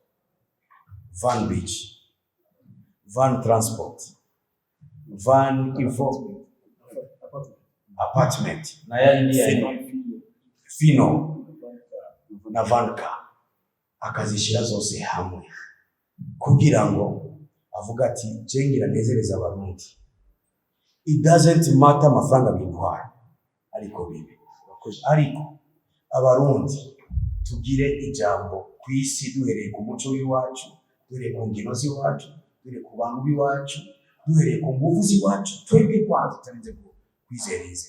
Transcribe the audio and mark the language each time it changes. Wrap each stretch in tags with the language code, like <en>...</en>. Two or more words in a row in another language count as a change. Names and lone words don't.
<rn>Van Beach, Van Transport, Van Info Apartment na yindi Fino na Vanka akazishira zose hamwe kugira ngo avuga ati jengira nezereza abarundi.</rn> <en>It doesn't matter</en> <rn>amafaranga bintwara ariko bibi, ariko abarundi tugire ijambo kwisi duhereye ku muco w'iwacu, duhereye ku ngino z'iwacu, duhereye ku bantu b'iwacu, duhereye ku nguvu z'iwacu, twebwe kwanza tutarinze kwizereza.</rn>